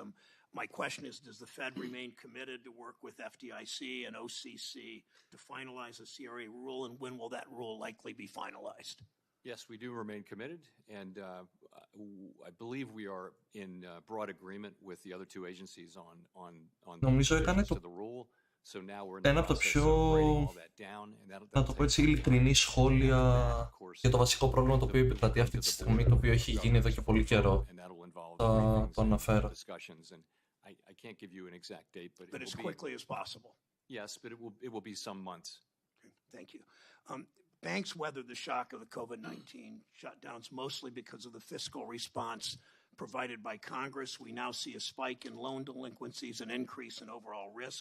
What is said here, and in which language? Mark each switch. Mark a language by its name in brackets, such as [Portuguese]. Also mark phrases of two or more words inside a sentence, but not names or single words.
[English] My question is, does the Fed remain committed to work with FDIC and OCC to finalize a CRA rule, and when will that rule likely be finalized? Yes, we do remain committed, and I believe we are in broad agreement with the other 2 agencies on [Greek] Νομίζω [English] the [Greek] έκανε [English] to the rule. So now we're in the [Greek] ένα από τα [English] process [Greek] πιο, [English] of writing all that down, and [Greek] να το πω έτσι, ειλικρινή σχόλια για το βασικό πρόβλημα το οποίο επικρατεί αυτή τη στιγμή, το οποίο έχει γίνει εδώ και πολύ καιρό. Θα το αναφέρω. [English] I can't give you an exact date, But as quickly as possible. Yes, but it will be some months. Okay, thank you. Banks weathered the shock of the COVID-19 shutdowns mostly because of the fiscal response provided by Congress. We now see a spike in loan delinquencies, an increase in overall risk.